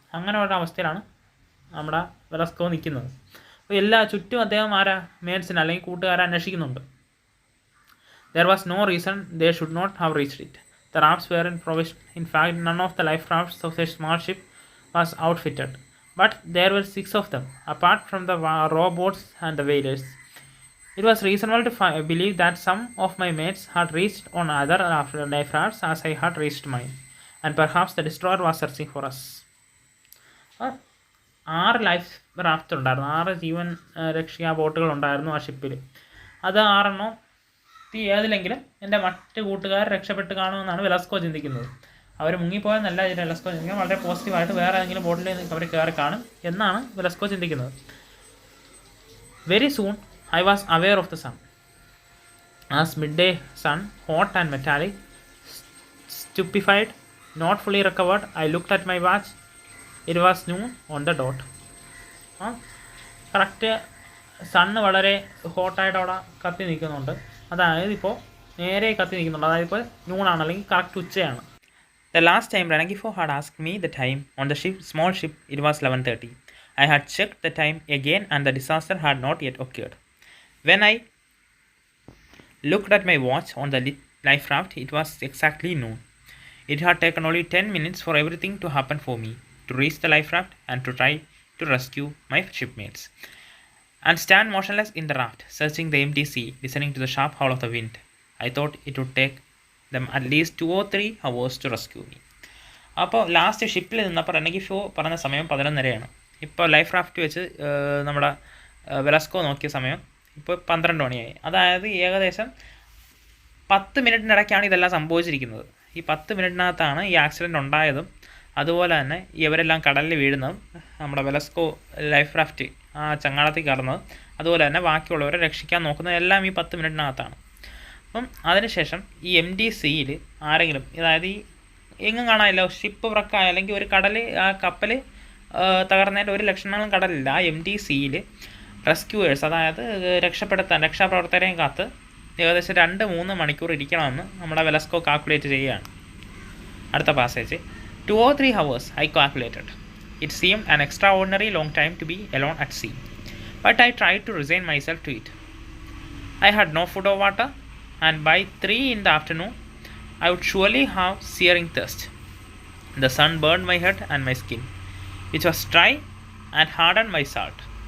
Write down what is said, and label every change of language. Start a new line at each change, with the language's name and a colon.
Malayalam: അങ്ങനെ ഒരു അവസ്ഥയിലാണ് നമ്മുടെ വെലസ്കോ നിൽക്കുന്നത്. അപ്പോൾ ചുറ്റും അദ്ദേഹം മേഡ്സിനെ അല്ലെങ്കിൽ കൂട്ടുകാരെ അന്വേഷിക്കുന്നുണ്ട്.
English: There was no reason they should not have reached it. The rafts weren't provisioned. In fact, none of the life rafts of the small ship was outfitted. But there were 6 of them, apart from the rowboats and the whalers. It was reasonable to believe that some of my mates had reached on other life rafts as I had reached mine. And perhaps the destroyer was searching for us.
Malayalam: 6 life raft ഉണ്ടായിരുന്നു. 6 ജീവൻ രക്ഷാ ബോട്ടുകൾ ഉണ്ടായിരുന്നു ആ ഷിപ്പിൽ. അത് 6 ഏതിലെങ്കിലും എൻ്റെ മറ്റ് കൂട്ടുകാർ രക്ഷപ്പെട്ട് കാണുമെന്നാണ് വെലസ്കോ ചിന്തിക്കുന്നത്. അവർ മുങ്ങിപ്പോയെന്നല്ല വെലസ്കോ ചിന്തിക്കുന്നത്, വളരെ പോസിറ്റീവായിട്ട് വേറെ ഏതെങ്കിലും ബോട്ടിൽ അവർ കയറി കാണും എന്നാണ് വെലസ്കോ ചിന്തിക്കുന്നത്.
English: Very soon I was aware of the sun. As midday sun, hot and metallic, stupefied, not fully recovered, I looked at my watch. It was noon on the dot.
Malayalam: Correct sun വളരെ ഹോട്ടായിട്ട് അവിടെ കത്തി നിൽക്കുന്നുണ്ട്. അതായത് ഇപ്പോൾ നേരെ കത്തി നിൽക്കുന്നുണ്ട്. അതായത് ഇപ്പോൾ നൂണാണ്, അല്ലെങ്കിൽ correct ഉച്ചയാണ്.
English: The last time Ranagifo had asked me the time on the small ship, it was 11:30. I had checked the time again and the disaster had not yet occurred. When I looked at my watch on the life raft, it was exactly noon. It had taken only 10 minutes for everything to happen for me, to reach the life raft and to try to rescue my shipmates, and stand motionless in the raft, searching the empty sea, listening to the sharp howl of the wind. I thought it would take them at least 2 or 3 hours to rescue me.
Malayalam: അപ്പോൾ last ഷിപ്പിൽ നിന്നപ്പോൾ റെനഗിഫോ പറഞ്ഞ സമയം 11:30. ഇപ്പോൾ life raft വെച്ച് നമ്മുടെ Velasco നോക്കിയ സമയം ഇപ്പോൾ 12 മണിയായി. അതായത് ഏകദേശം 10 മിനിറ്റിനിടയ്ക്കാണ് ഇതെല്ലാം സംഭവിച്ചിരിക്കുന്നത്. ഈ 10 മിനിറ്റിനകത്താണ് ഈ ആക്സിഡൻറ്റ് ഉണ്ടായതും അതുപോലെ തന്നെ ഇവരെല്ലാം കടലിൽ വീഴുന്നതും നമ്മുടെ വെലസ്കോ ലൈഫ് റാഫ്റ്റ് ആ ചങ്ങാടത്തിൽ കയറുന്നത് അതുപോലെ തന്നെ ബാക്കിയുള്ളവരെ രക്ഷിക്കാൻ നോക്കുന്നത് എല്ലാം ഈ 10 മിനിറ്റിനകത്താണ്. അപ്പം അതിനുശേഷം ഈ MD സിയിൽ ആരെങ്കിലും, അതായത് ഈ എങ്ങും കാണാനില്ല, ഷിപ്പ് വൃക്കായ അല്ലെങ്കിൽ ഒരു കടൽ ആ കപ്പൽ തകർന്നതിൻ്റെ ഒരു ലക്ഷണങ്ങളും കടലില്ല. ആ MD സിയിൽ റെസ്ക്യൂവേഴ്സ്, അതായത് രക്ഷാപ്രവർത്തകരെയും കാത്ത് ഏകദേശം 2-3 മണിക്കൂർ ഇരിക്കണമെന്ന് നമ്മുടെ വെലസ്കോ കാൽക്കുലേറ്റ് ചെയ്യുകയാണ്. അടുത്ത passage.
English: 2 or 3 hours I calculated. It seemed an extraordinary long time to be alone at sea, but I tried to resign myself to it. I had no food or water, and by 3 in the afternoon I would surely have searing thirst. The sun burned my head and my skin, which was dry and hardened by salt.